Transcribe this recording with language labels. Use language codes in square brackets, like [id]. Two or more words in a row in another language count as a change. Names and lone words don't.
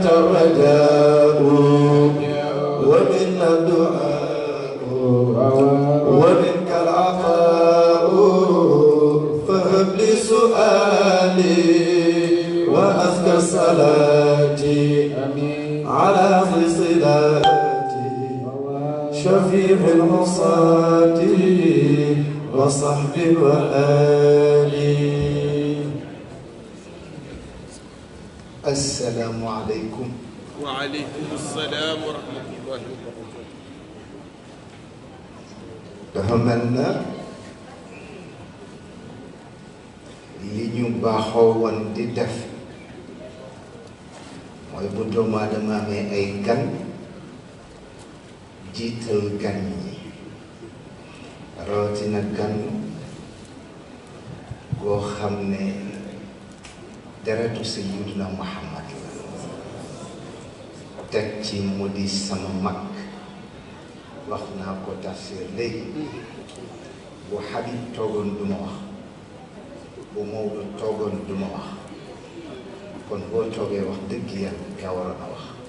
[ar] الرجاء ومنا الدعاء ومنك العطاء فهب لي سؤالي وأزكى صلاتي على صلاتي شفيع العصاة وصحب وآلي. السلام عليكم. وعليكم السلام ورحمة الله وبركاته. [wo] dafa mel na li ñu baaxoo woon di def mooy bu doomu aadama amee ay gan jiital gan ñi rawatina gan goo xam ne deretu Sayyidina Muhammad la teg ci mu di sama mag wax naa ko tafsir léegi bu Habib toogoon du ma wax bu Maodo toogoon du ma wax kon boo toogee wax dëgg yàlla yaa waroon a wax